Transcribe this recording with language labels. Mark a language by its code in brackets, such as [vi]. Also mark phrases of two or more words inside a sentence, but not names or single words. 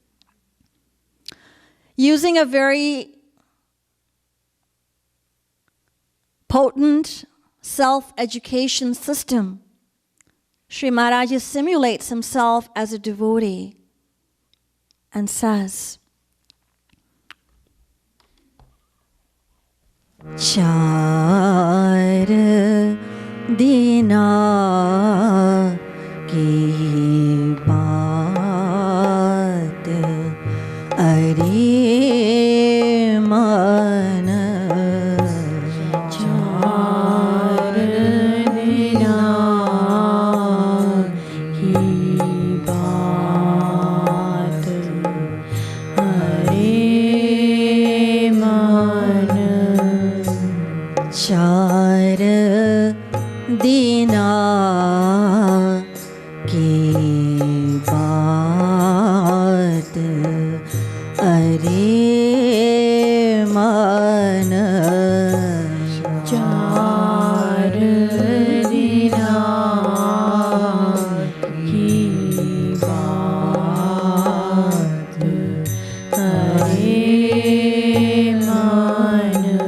[en] Using a very potent self-education system, Sri Maharaj simulates himself as a devotee and says, [hi] चार दिना की बात अरे मन, चार दिना की बात अरे मन, चार दिना की बात अरे मन, चार दिना की बात अरे मन,